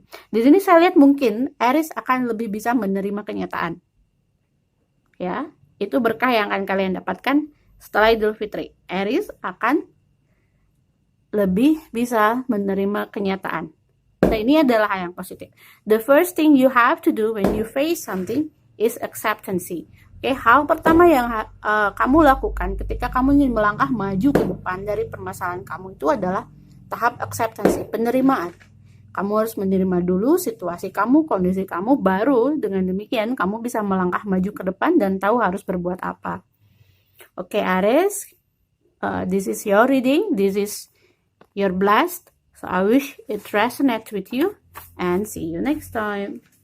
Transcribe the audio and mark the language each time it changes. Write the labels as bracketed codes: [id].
[id] Di sini saya lihat mungkin Aries akan lebih bisa menerima kenyataan. Ya, itu berkah yang akan kalian dapatkan setelah Idul Fitri. Aries akan lebih bisa menerima kenyataan. Nah, ini adalah hal yang positif. [en] The first thing you have to do when you face something is acceptance. [id] Oke, hal pertama yang kamu lakukan ketika kamu ingin melangkah maju ke depan dari permasalahan kamu itu adalah tahap acceptance, penerimaan. Kamu harus menerima dulu situasi kamu, kondisi kamu, baru dengan demikian kamu bisa melangkah maju ke depan dan tahu harus berbuat apa. [en] Oke, Aries, this is your reading, this is your blast. So I wish it resonates with you and see you next time.